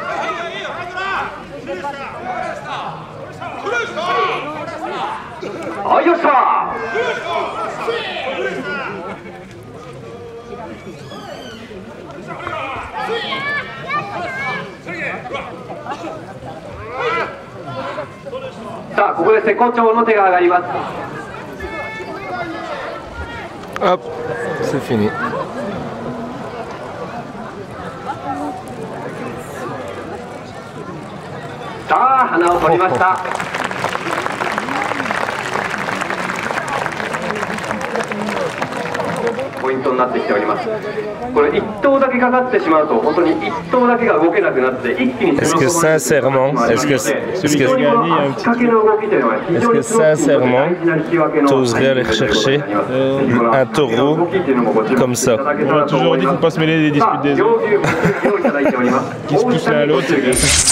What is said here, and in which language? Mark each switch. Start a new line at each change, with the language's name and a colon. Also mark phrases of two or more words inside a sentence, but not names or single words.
Japanese: あ、よっしゃさあ、ここで瀬古町の手が上がります。
French: Hop, c'est fini.
Japanese: さあ、花を取りました。ポイントになってきております。これ1頭だけかかってしまうと本当に1頭だけが動けなくなって一気に
French: Est-ce que sincèrement, t'oserais aller rechercher un taureau comme ça? On a toujours dit qu'il ne faut pas se mêler des disputes des autres. Qui se pousse l'un à l'autre, c'est